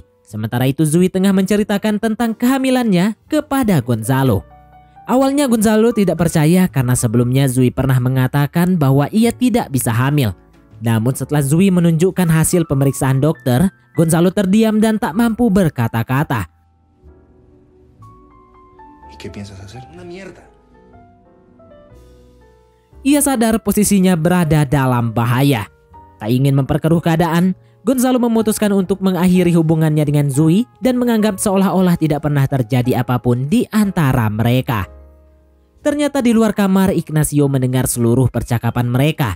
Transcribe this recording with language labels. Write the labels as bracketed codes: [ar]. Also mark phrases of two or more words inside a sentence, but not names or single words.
[id] Sementara itu Zui tengah menceritakan tentang kehamilannya kepada Gonzalo. Awalnya Gonzalo tidak percaya karena sebelumnya Zui pernah mengatakan bahwa ia tidak bisa hamil. Namun setelah Zui menunjukkan hasil pemeriksaan dokter, Gonzalo terdiam dan tak mampu berkata-kata. [es] ¿Qué piensas hacer? Una mierda. [id] Ia sadar posisinya berada dalam bahaya. Tak ingin memperkeruh keadaan, Gonzalo memutuskan untuk mengakhiri hubungannya dengan Zui dan menganggap seolah-olah tidak pernah terjadi apapun di antara mereka. Ternyata di luar kamar Ignacio mendengar seluruh percakapan mereka.